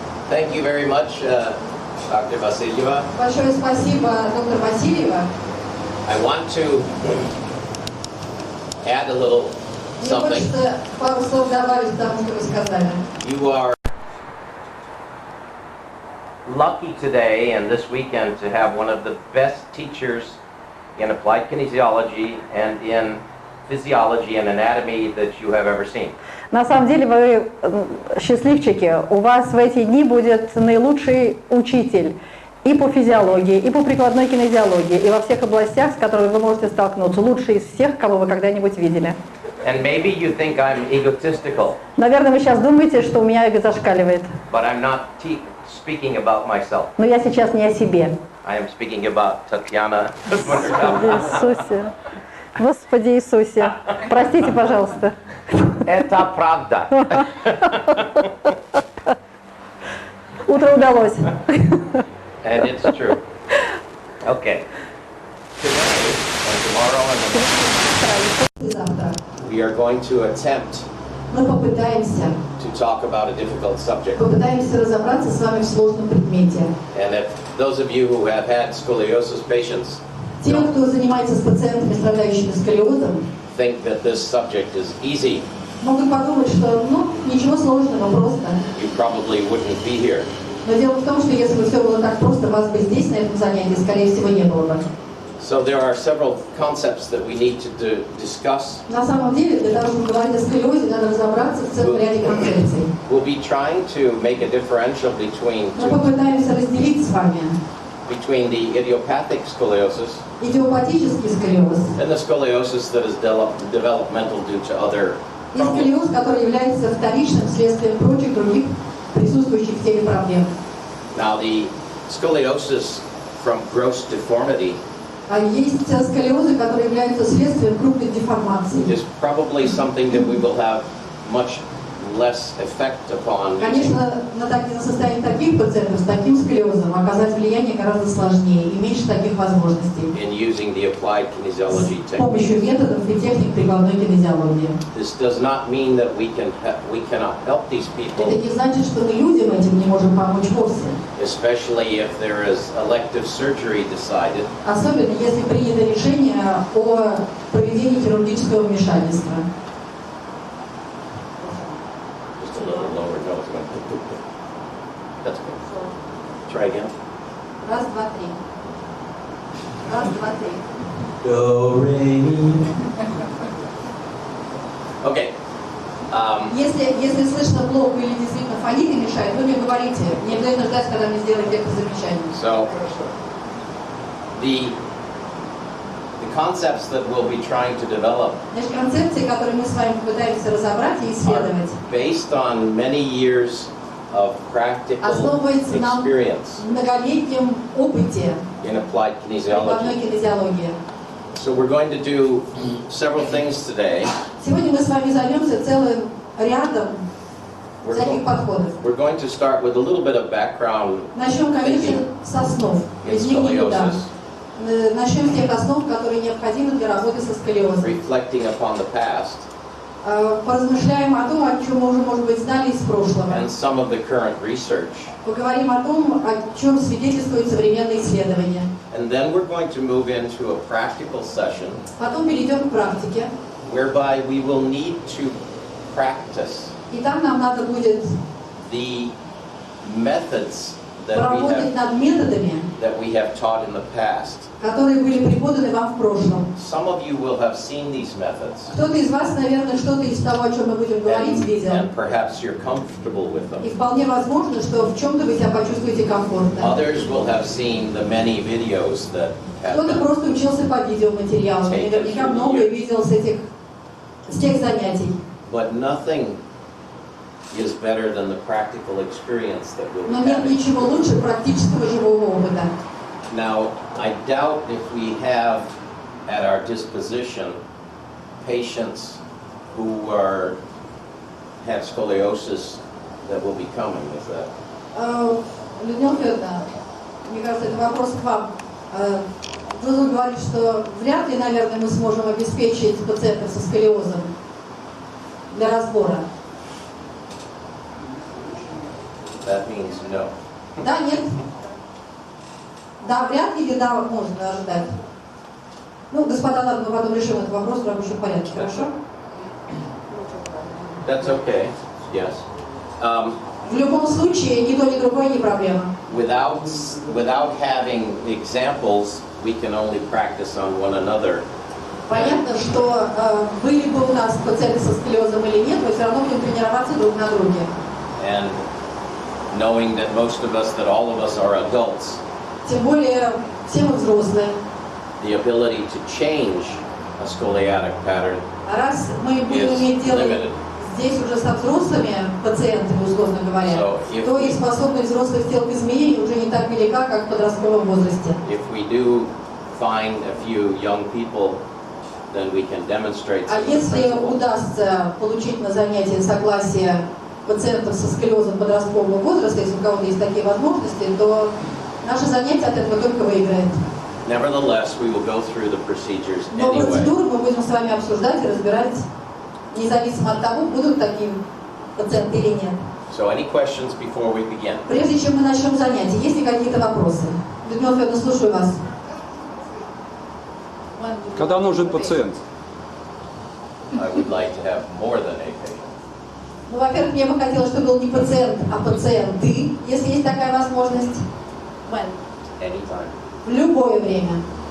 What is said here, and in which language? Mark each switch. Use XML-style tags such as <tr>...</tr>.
<en>Thank you very much, Dr. Vasilyeva.</en> <ru>Большое спасибо, доктор Васильева.</ru> <en>I want to add a little</en> <ru>Мне</ru> <en>something.</en> <ru>хочется пару слов добавить к тому, что вы сказали.</ru> <en>You are lucky today and this weekend to have one of the best teachers in applied kinesiology and in physiology and anatomy that you have ever seen.</en> <ru>На самом деле вы счастливчики. У вас в эти дни будет наилучший учитель и по физиологии, и по прикладной кинезиологии, и во всех областях, с которыми вы можете столкнуться. Лучший из всех, кого вы когда-нибудь видели.</ru> <en>And maybe you think I'm egotistical.</en> <ru>Наверное, вы сейчас думаете, что у меня эго зашкаливает.</ru> <en>But I'm not speaking about myself.</en> <ru>Но я сейчас не о себе.</ru> <en>I am speaking about Tatiana.</en> <ru>Господи Иисусе. Господи Иисусе. Простите, пожалуйста. Это правда. Утро удалось.</ru> <en>And it's true. Okay. Today and tomorrow and</en> <ru>Завтра</ru> <en>we are going to attempt</en> <ru>мы попытаемся</ru> <en>a difficult subject.</en> <ru>разобраться с вами в сложном предмете.</ru> <en>And if those of you who have had scoliosis patients</en> <ru>Те, кто занимается с пациентами, страдающими сколиозом,</ru> <en>think that this subject is easy,</en> <ru>могут подумать, что ничего сложного, просто.</ru> <en>you probably wouldn't be here.</en> <ru>Но дело в том, что если бы все было так просто, вас бы здесь, на этом занятии, скорее всего, не было бы.</ru> <en>So there are several concepts that we need to discuss.</en> <ru>На самом деле, для того, чтобы говорить о сколиозе, надо разобраться в целом ряде концепций.</ru> <en>We'll be trying to make a differential</en> <ru>Мы попытаемся разделить с вами</ru> <en>between the idiopathic scoliosis</en> <ru>идиопатический сколиоз</ru> <en>and the scoliosis that is developmental due to other</en> <ru>и сколиоз, который является вторичным следствием прочих других присутствующих в теле проблем.</ru> <en>Now the scoliosis from gross deformity</en> <ru>А есть сколиозы, которые являются следствием крупных деформаций.</ru> <en>is probably something that we will have much less effect upon</en> <ru>Конечно, на состояние таких пациентов с таким сколиозом оказать влияние гораздо сложнее и меньше таких возможностей</ru> <en>in using the applied kinesiology</en> <ru>с</ru> <en>technique.</en> <ru>помощью методов и техник прикладной кинезиологии.</ru> <en>This does not mean that we cannot help these people,</en> <ru>Это не значит, что мы людям этим не можем помочь вовсе.</ru> <en>especially if there is elective surgery decided.</en> <ru>Особенно, если принято решение о проведении хирургического вмешательства.</ru> <en>Just a little lower. No, it's going to. That's good. Try again.</en> <ru>Раз, два, три. Раз, два, три. Do, re, mi.</ru> <en>Okay.</en> <ru>Если слышно плохо или действительно фонит и мешает, вы мне говорите. Не обязательно ждать, когда мне сделают какие-то замечания.</ru> <en>So, the concepts that we'll be trying to develop</en> <ru>Значит, концепции, которые мы с вами пытаемся разобрать и</ru> <en>are</en> <ru>исследовать,</ru> <en>based on many years of practical</en> <ru>основывается на</ru> <en>experience</en> <ru>многолетнем опыте</ru> <en>in applied</en> <ru>прикладной</ru> <en>kinesiology.</en> <ru>кинезиологии.</ru> <en>So we're going to do several things today.</en> <ru>Сегодня мы с вами займемся целым рядом всяких подходов.</ru> <en>We're going to start with a little bit of background</en> <ru>Начнем, конечно,</ru> <en>thinking</en> <ru>с основ.</ru> <en>in</en> <ru>Без них никуда.</ru> <en>scoliosis,</en> <ru>Начнем с тех основ, которые необходимы для работы со сколиозом.</ru> <en>reflecting upon the past</en> <ru>Поразмышляем о том, о чем мы уже, может быть, знали из прошлого.</ru> <en>and some of the current research.</en> <ru>Поговорим о том, о чем свидетельствуют современные исследования.</ru> <en>And then we're going to move into a practical session</en> <ru>Потом перейдем к практике.</ru> <en>whereby we will need to practice</en> <ru>И там нам надо будет</ru> <en>the methods</en> <ru>поработать над методами,</ru> <en>that we have taught in the past.</en> <ru>которые были преподаны вам в прошлом.</ru> <en>Some of you will have seen these methods</en> <ru>Кто-то из вас, наверное, что-то из того, о чем мы будем говорить, видел.</ru> <en>and perhaps you're comfortable with</en> <ru>И</ru> <en>them.</en> <ru>вполне возможно, что в чем-то вы себя почувствуете комфортно.</ru> <en>Others will have seen the many videos that have</en> <ru>Кто-то</ru> <en>been.</en> <ru>просто учился по видеоматериалам, наверняка многое видел с тех занятий.</ru> <en>But nothing is better than the practical experience that we'll</en> <ru>Но</ru> <en>be</en> <ru>нет</ru> <en>having.</en> <ru>ничего лучше практического живого опыта.</ru> <en>Now, I doubt if we have at our disposition patients who have scoliosis that will be coming, is that?</en> <ru>Людмила Федоровна, мне кажется, это вопрос к вам. Джозеф говорит, что вряд ли, наверное, мы сможем обеспечить пациентов со сколиозом для разбора.</ru> <en>That means no.</en> <ru>Да, нет? Да, вряд ли или да, можно ожидать? Ну, господа, ладно, мы потом решим этот вопрос в рабочем порядке, хорошо?</ru> <en>That's okay, yes.</en> <ru>В любом случае, ни то, ни другое не проблема.</ru> <en>Without having examples, we can only practice on one another.</en> <ru>Понятно, что были бы у нас пациенты со сколиозом или нет, мы все равно будем тренироваться друг на друге.</ru> <en>And knowing that all of us are adults,</en> <ru>Тем более, все мы взрослые.</ru> <en>the ability to change a scoliotic pattern</en> <ru>А раз мы будем</ru> <en>is</en> <ru>иметь дело</ru> <en>limited.</en> <ru>здесь уже со взрослыми пациентами, условно говоря,</ru> <en>So if</en> <ru>то и способность взрослых тел к изменению уже не так велика, как в подростковом возрасте.</ru> <en>If we do find a few young people, then we can demonstrate</en> <ru>А</ru> <en>some of the</en> <ru>если</ru> <en>principles.</en> <ru>удастся получить на занятии согласие пациентов со сколиозом подросткового возраста, если у кого-то есть такие возможности, то наше занятие от этого только выиграет.</ru> <en>Nevertheless, we will go through the procedures</en> <ru>Но</ru> <en>anyway.</en> <ru>процедуру мы будем с вами обсуждать и разбирать, независимо от того, будут такие пациенты или нет.</ru> <en>So any questions before we begin?</en> <ru>Прежде чем мы начнем занятие, есть ли какие-то вопросы? Людмила Федоровна, слушаю вас. Когда нужен пациент?</ru> <en>I would like to have more than a patient.</en> <ru>Ну, во-первых, мне бы хотелось, чтобы был не пациент, а пациенты, если есть такая возможность.</ru> <en>Anytime.</en> <ru>В любое время.</ru>